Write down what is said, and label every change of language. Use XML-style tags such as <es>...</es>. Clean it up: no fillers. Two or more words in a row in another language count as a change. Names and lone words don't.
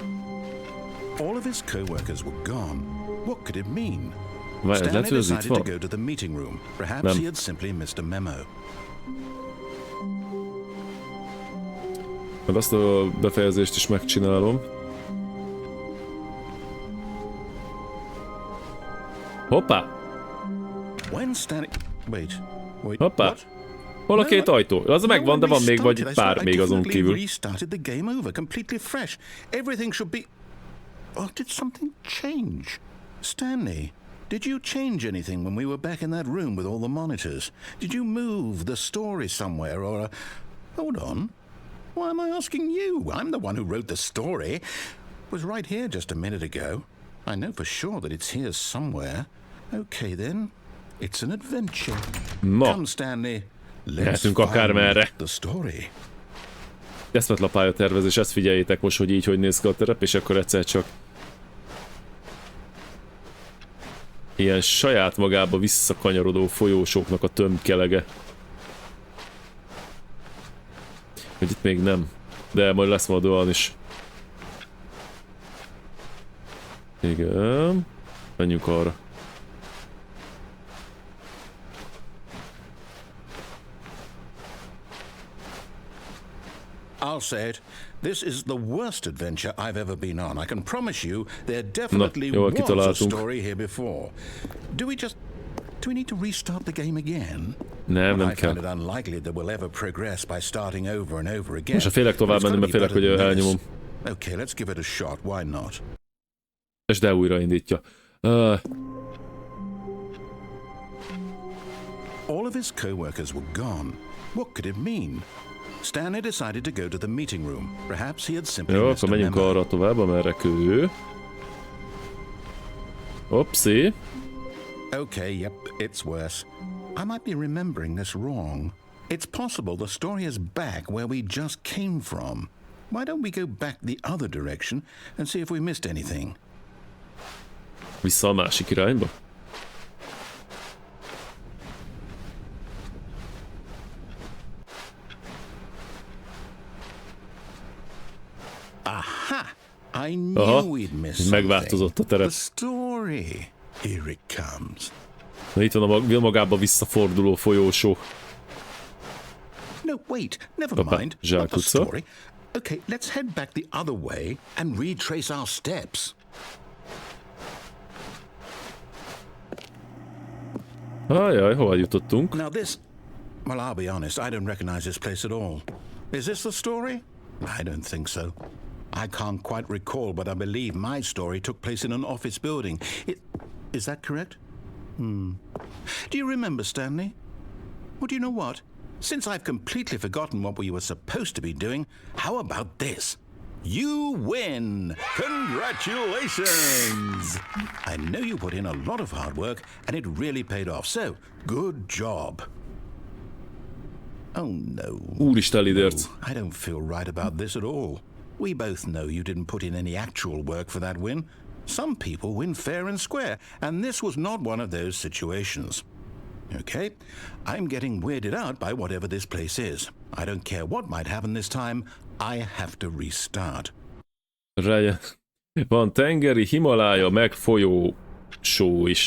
<en>All of his co-workers were gone. What could it mean?</en> <hu>Várjál, lehet, hogy ez itt</hu> <en>decided to</en> <hu>van?</hu> <en>go to the meeting room. Perhaps</en> <hu>Nem.</hu> <en>he had simply missed a memo.</en> <hu>Meg azt a befejezést is megcsinálom. Hoppá!</hu> <en>When Stanley... Wait.</en> <hu>Hoppá!</hu> <en>What?</en> <hu>Hol a két ajtó? Az megvan, de van még vagy pár</hu> <en>I</en> <hu>még azon</hu> <en>definitely</en> <hu>kívül.</hu> <en>restarted the game over, completely fresh. Everything should be... Oh, did something change? Stanley, did you change anything when we were back in that room with all the monitors? Did you move the story somewhere or... Hold on. Why am I asking you? I'm the one who wrote the story. It was right here just a minute ago. I know for sure that it's here somewhere. Okay then. It's an adventure.</en> <hu>Na,</hu> <en>Come, Stanley. Let's</en> <hu>mehetünk akármerre.</hu> <en>find the story.</en> <hu>Eszmetlen pályatervezés, ezt figyeljétek most, hogy így hogy néz ki a terep, és akkor egyszer csak ilyen saját magába visszakanyarodó folyósoknak a tömkelege. Hogy itt még nem, de majd lesz majd olyan is. Igen, menjünk arra.</hu> <en>I'll say it. This is the worst adventure I've ever been on. I can promise you there definitely</en> <hu>jól</hu> <en>was a</en> <hu>kitaláltunk.</hu> <en>story here before. Do we need to restart the game again?</en> <hu>Nem</hu> <en>I</en> <hu>kell.</hu> <en>find it unlikely that we'll ever progress by starting over and over again.</en> <hu>Most ha félek tovább menni, mert félek, hogy elnyomom.</hu> <en>Okay, let's give it a shot. Why not?</en> <hu>És de újraindítja.</hu> <en>All of his co-workers were gone. What could it mean? Stanley decided to go to the meeting room. Perhaps he had simply</en> <hu>Jó,</hu> <en>missed</en> <hu>akkor</hu> <en>a</en> <hu>menjünk</hu> <en>memo.</en> <hu>arra tovább, amerre ő. Opsi.</hu> <en>Okay, yep, it's worse. I might be remembering this wrong. It's possible the story is back where we just came from. Why don't we go back the other direction and see if we missed anything?</en> <hu>Vissza a másik irányba.</hu> <en>Aha! I knew</en> <hu>Aha,</hu> <en>we'd missed something.</en> <hu>megváltozott a terep.</hu> <en>The story. Here it comes.</en> <hu>Na, itt van a magába visszaforduló folyósó.</hu> <en>No, wait, never</en> <hu>Hoppá,</hu> <en>mind. Not the</en> <hu>zsákutca.</hu> <en>story. Okay, let's head back the other way and retrace our steps. Ajaj, hova jutottunk? Now this... Well, I'll be honest, I don't recognize this place at all. Is this the story? I don't think so. I can't quite recall, but I believe my story took place in an office building. Is that correct? Do you remember, Stanley? Well, do you know what? Since I've completely forgotten what we were supposed to be doing, how about this? You win! Congratulations! I know you put in a lot of hard work, and it really paid off, so good job. Oh no.</en> <hu>Úristen, lidérc.</hu> <en>I don't feel right about this at all. We both know you didn't put in any actual work for that win. Some people win fair and square, and this was not one of those situations. Okay, I'm getting weirded out by whatever this place is. I don't care what might happen this time, I have to restart.</en> <hu>Van tengeri, Himalája, meg folyósó is.</hu>